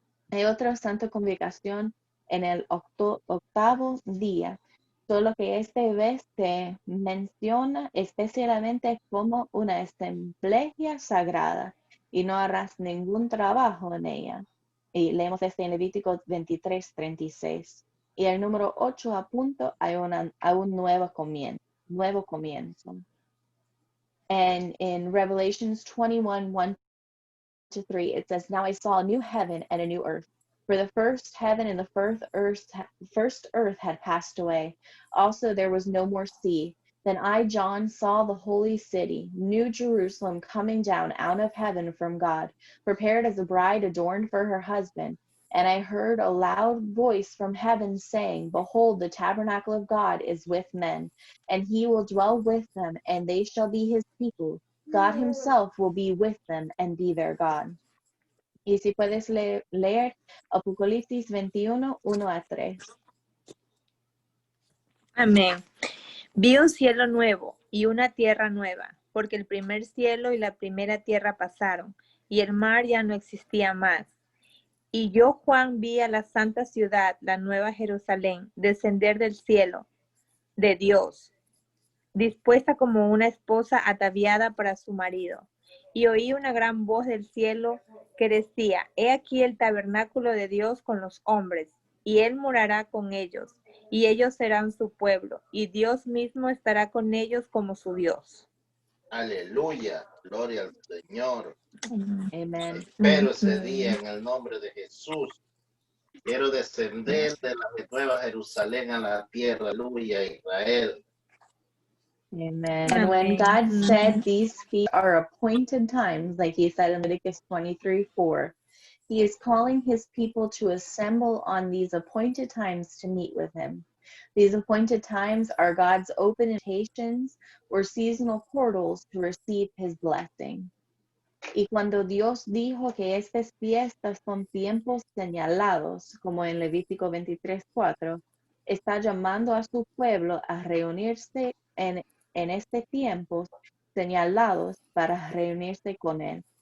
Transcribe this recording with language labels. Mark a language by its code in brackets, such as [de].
[es] Hay otra santa congregación en el octavo día, solo que esta vez se menciona especialmente como una asamblea sagrada y no harás ningún trabajo en ella. Y leemos esto en Levítico 23:36. Y el número 8 apunta a un nuevo comienzo. [en] And in Revelations 21:1-3, it says, "Now I saw a new heaven and a new earth. For the first heaven and the first earth had passed away. Also there was no more sea. Then I, John, saw the holy city, New Jerusalem, coming down out of heaven from God, prepared as a bride adorned for her husband. And I heard a loud voice from heaven saying, Behold, the tabernacle of God is with men, and he will dwell with them, and they shall be his people. God himself will be with them and be their God." [es] Y si puedes leer Apocalipsis 21:1-3. Amén. Vi un cielo nuevo y una tierra nueva, porque el primer cielo y la primera tierra pasaron, y el mar ya no existía más. Y yo, Juan, vi a la santa ciudad, la nueva Jerusalén, descender del cielo de Dios, dispuesta como una esposa ataviada para su marido. Y oí una gran voz del cielo que decía, He aquí el tabernáculo de Dios con los hombres, y él morará con ellos, y ellos serán su pueblo, y Dios mismo estará con ellos como su Dios. Aleluya, gloria al Señor. Amen. Espero ese día en el nombre de Jesús. Quiero descender de la nueva Jerusalén a la tierra. Aleluya, Israel. Amen. [en] And when God said these feet are appointed times, like he said in Leviticus 23:4, he is calling his people to assemble on these appointed times to meet with him. These appointed times are God's open invitations or seasonal portals to receive his blessing. [es] Y cuando Dios dijo que estas fiestas son tiempos señalados, como en Levítico 23:4, está llamando a su pueblo a reunirse en este tiempo señalados para reunirse con él.